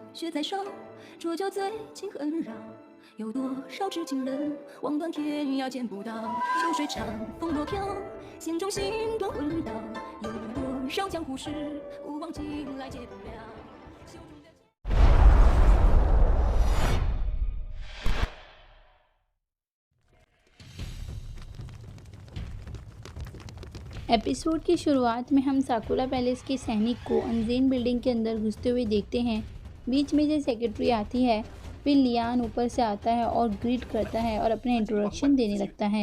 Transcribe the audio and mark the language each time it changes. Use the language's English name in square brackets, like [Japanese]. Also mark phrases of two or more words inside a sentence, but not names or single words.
[Chinese] 在手，浊酒醉情很扰。有多少痴情人，望断天涯见不到。秋水长，风落飘，心中星断魂倒。有多少江湖事，古往今来解不了。袖中的 [Hindi] एपिसोड की शुरुआत में हम साकुरा पैलेस के सैनिक को अनजेन बिल्डिंग के अंदर घुसते हुए देखते हैं। बीच में जो सेक्रेटरी आती है, फिर लियान ऊपर से आता है और ग्रीट करता है और अपने इंट्रोडक्शन देने लगता है।